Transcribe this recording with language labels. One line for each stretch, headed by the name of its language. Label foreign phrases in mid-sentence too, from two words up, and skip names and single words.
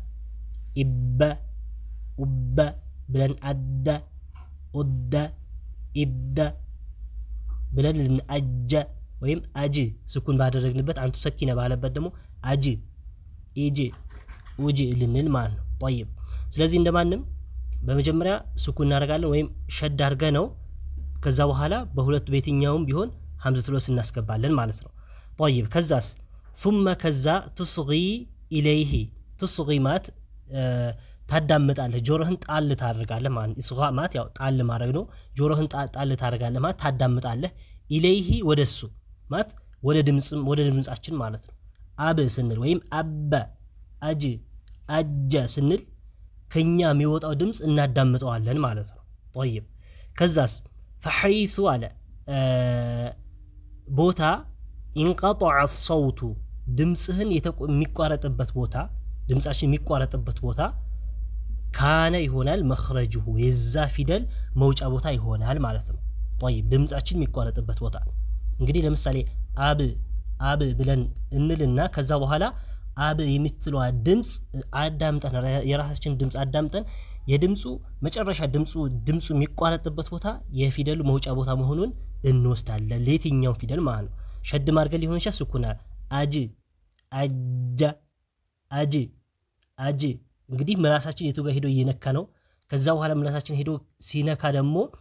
Amharic: ኢበ ኡበ ብለን አደ ኡደ ኢደ ብለን አጀ ወይም አጅ ስኩን ባደረግንበት አንቱ ሰኪነ ባለበት ደግሞ አጅ ኢጅ ውጅ ልንል ማለት ነው። طيب ስለዚህ እንደማንም በመጀመሪያ ስኩን እናደርጋለን ወይም ሸድ አድርገ ነው ከዛ በኋላ በሁለቱ ቤትኛውም ቢሆን
Arabic: همزة الوصل
Amharic: እናስገባለን ማለት ነው። طيب ከዛስ ثم ከዛ
Arabic: تصغي إليه
Amharic: تصغي ማለት ታዳምጣለህ ጆሮህን ጣል ታደርጋለህ ማለት ኢስጋ ማለት ያው ጣል ማድረግ ነው። ጆሮህን ጣል ታደርጋለህ ማለት ታዳምጣለህ ኢለይሂ ወደሱ ማለት ወደ ድምጻችን ማለት ነው። አብ ስንል ወይም አበ አጅ አጀ ስንል ከኛ የሚወጣው ድምጽ እናዳምጠዋለን ማለት ነው። طيب ከዛስ
Arabic: فحيث على
Amharic: ቦታ
Arabic: انقطع الصوت
Amharic: ድምጽህን የሚቋረጥበት ቦታ ድምጻችን የሚቋረጥበት ቦታ ካነ ይሆናል መخرجه የዛ ፊደል መውጫ ቦታ ይሆናል ማለት ነው። طيب ድምጻችን የሚቋረጥበት ቦታ እንግዲህ ለምሳሌ አብ ብለን እንልና ከዛ በኋላ አብ የምትለዋ ድምጽ አዳምጠን የራሳችን ድምጽ አዳምጠን የድምጹ መጨረሻ ድምጹ የሚቋረጥበት ቦታ የፊደሉ መውጫ ቦታ መሆኑን እንወስዳለን። ለየትኛው ፊደል ማለት ነው። ሸድ ማርገል ሊሆን ይችላል ስኩና አጅ አጃ አጅ አጅ እንግዲህ ምላሳችን የቱ ጋር ሄዶ እየነካ ነው። ከዛ በኋላ ምላሳችን ሄዶ ሲነካ ደግሞ